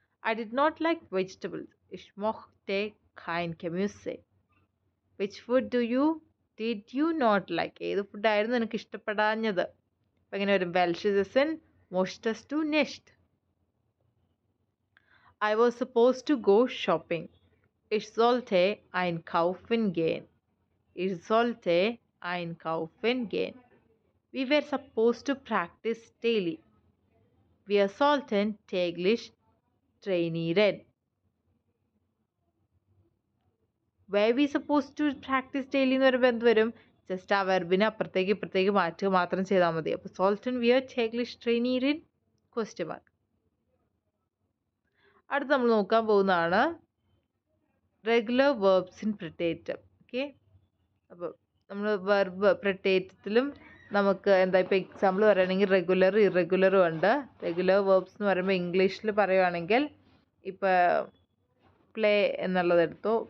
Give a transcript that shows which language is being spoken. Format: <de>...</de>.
<en>I did not like vegetables.</en> <de>Ich mochte kein Gemüse.</de> <en>Which food did you not like?</en> <ml>ഏത് ഫുഡായിരുന്നു നിനക്ക് ഇഷ്ടപ്പെടാഞ്ഞത്? അപ്പം എങ്ങനെ വരും?</ml> <de>welches essen mochtest du nicht?</de> <en>I was supposed to go shopping.</en> <de>Ich sollte einkaufen gehen. Ich sollte einkaufen gehen.</de> <en>We were supposed to practice daily.</en> <de>Wir sollten täglich trainieren.</de> <en>Were we supposed to practice daily</en> <ml>എന്ന് പറയുമ്പോൾ എന്ത് വരും? Just ആ വെർബിനെ അപ്പുറത്തേക്ക് ഇപ്പുറത്തേക്ക് മാറ്റുക മാത്രം ചെയ്താൽ മതി.</ml> <de>അപ്പോൾ sollten wir täglich trainieren?</de> <en>Question mark.</en> <ml>അടുത്ത് നമ്മൾ നോക്കാൻ പോകുന്നതാണ് റെഗുലർ വേർബ്സ് ഇൻ പ്രിറ്റേറ്റം. ഓക്കെ, അപ്പോൾ നമ്മൾ വെർബ് പ്രിറ്റേറ്റത്തിലും നമുക്ക് എന്താ ഇപ്പോൾ എക്സാമ്പിൾ പറയുകയാണെങ്കിൽ റെഗുലർ ഇറഗുലറും ഉണ്ട്. റെഗുലർ വേർബ്സ് എന്ന് പറയുമ്പോൾ ഇംഗ്ലീഷിൽ പറയുകയാണെങ്കിൽ ഇപ്പോൾ പ്ലേ എന്നുള്ളത് എടുത്തു.</ml>